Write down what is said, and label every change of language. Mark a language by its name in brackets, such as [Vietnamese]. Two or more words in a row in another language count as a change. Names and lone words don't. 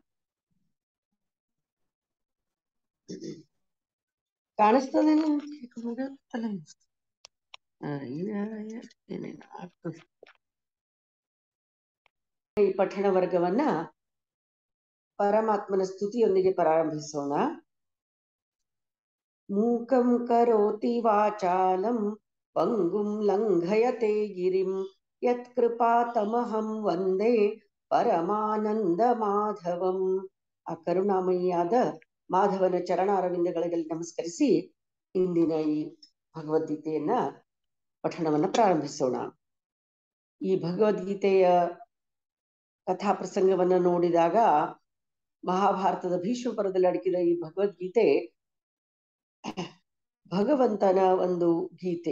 [Kannada] ಕಾಣಿಸ್ತದೆ ಈ ಪಠಣ ವರ್ಗವನ್ನ ಪರಮಾತ್ಮನ ಸ್ತುತಿಯೊಂದಿಗೆ ಪ್ರಾರಂಭಿಸೋಣ. [Sanskrit] ಮೂಕಂ ಕರೋತಿ ವಾಚಾಲಂ ಪಂಗುಂ ಲಂಘಯತೆ ಗಿರಿಂ ಯತ್ಕೃಪಾತಮಹಂ ವಂದೇ ಪರಮಾನಂದ ಮಾಧವಂ. [Kannada] ಆ ಕರುಣಾಮಯಿಯಾದ ಮಾಧವನ ಚರಣಾರವಿಂದಗಳಿಗೆ ನಮಸ್ಕರಿಸಿ ಇಂದಿನ ಈ ಭಗವದ್ಗೀತೆಯನ್ನ ಪಠಣವನ್ನ ಪ್ರಾರಂಭಿಸೋಣ. ಈ ಭಗವದ್ಗೀತೆಯ ಕಥಾ ಪ್ರಸಂಗವನ್ನ ನೋಡಿದಾಗ ಮಹಾಭಾರತದ ಭೀಷ್ಮ ಪರ್ವದಲ್ಲಿ ಅಡಕಿದ ಈ ಭಗವದ್ಗೀತೆ ಭಗವಂತನ ಒಂದು ಗೀತೆ.